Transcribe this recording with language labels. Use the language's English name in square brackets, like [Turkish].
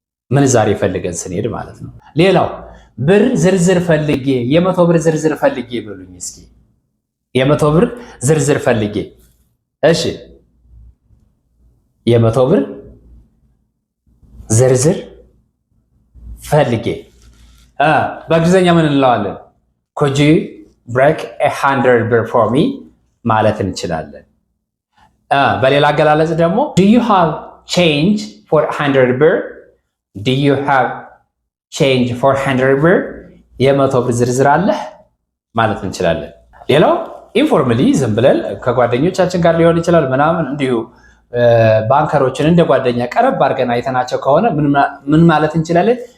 [Amharic] ምንዛሬ ፈልገን ስንሄድ ማለት ነው። ሌላው ብር ዝርዝር ፈልጌ፣ የመቶ ብር ዝርዝር ፈልጌ በሉኝ እስኪ። የመቶ ብር ዝርዝር ፈልጌ። እሺ የመቶ ብር ዝርዝር ፈልጌ በእንግሊዝኛ ምን እንለዋለን? [English] Could you break 100 ብር for me [Amharic] ማለት እንችላለን። በሌላ አገላለጽ ደግሞ [English] Do you have change for 100 ብር? Do you have change for 100 ብር? [Amharic] የመቶ ብር ዝርዝር አለህ ማለት እንችላለን። ሌላው ኢንፎርማሊ ዝም ብለን ከጓደኞቻችን ጋር ሊሆን ይችላል ምናምን እንዲሁ ባንከሮችን እንደ ጓደኛ ቀረብ አድርገን አይተናቸው ከሆነ ምን ማለት እንችላለን?